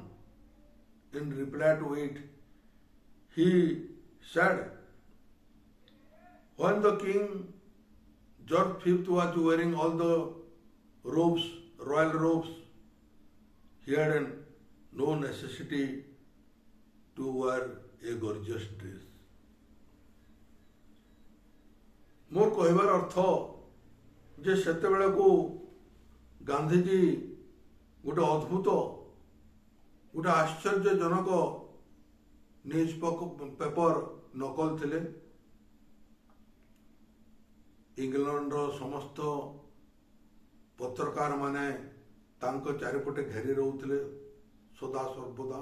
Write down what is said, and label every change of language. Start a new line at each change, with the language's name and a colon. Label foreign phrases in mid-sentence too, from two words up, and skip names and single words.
English: In reply to it, he said, when the King George V was wearing all the robes, royal robes, he had no necessity to wear a gorgeous dress.
Odia: ମୋର କହିବାର ଅର୍ଥ ଯେ ସେତେବେଳେ କୁ ଗାନ୍ଧିଜୀ ଗୋଟେ ଅଦ୍ଭୁତ ଗୋଟେ ଆଶ୍ଚର୍ଯ୍ୟଜନକ
English: news paper
Odia: ନକଲ ଥିଲେ। ଇଂଲଣ୍ଡ ସମସ୍ତ ପତ୍ରକାର ମାନେ ତାଙ୍କୁ ଚାରିପଟେ ଘେରି ରହୁଥିଲେ ସଦା ସର୍ବଦା।